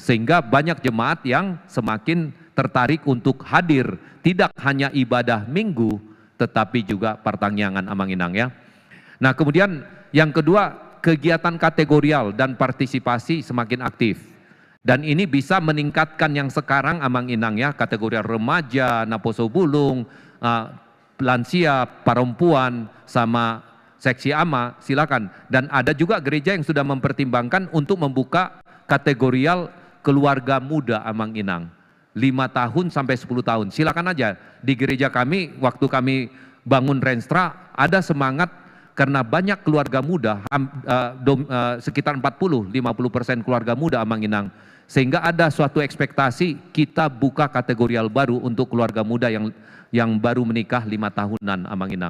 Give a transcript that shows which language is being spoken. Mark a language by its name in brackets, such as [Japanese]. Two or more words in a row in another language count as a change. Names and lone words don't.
[Indonesian] Sehingga banyak jemaat yang semakin tertarik untuk hadir, tidak hanya ibadah minggu, tetapi juga pertangyangan [Batak Toba] Amang Inang [Indonesian] ya. Nah kemudian yang kedua, kegiatan kategorial dan partisipasi semakin aktif. Dan ini bisa meningkatkan yang sekarang [Batak Toba] Amang Inang [Indonesian] ya, kategorial remaja, [Batak Toba] naposo bulung, [Indonesian] lansia, perempuan, sama seksi ama, silakan. Dan ada juga gereja yang sudah mempertimbangkan untuk membuka kategorial keluarga muda [Batak Toba] Amang Inang. [Indonesian] 5 tahun sampai 10 tahun, silakan aja. Di gereja kami, waktu kami bangun Renstra, ada semangat karena banyak keluarga muda, sekitar 40-50% keluarga muda [Batak Toba] Amang Inang. [Indonesian] Sehingga ada suatu ekspektasi kita buka kategorial baru untuk keluarga muda yang baru menikah 5 tahunan [Batak Toba] Amang Inang.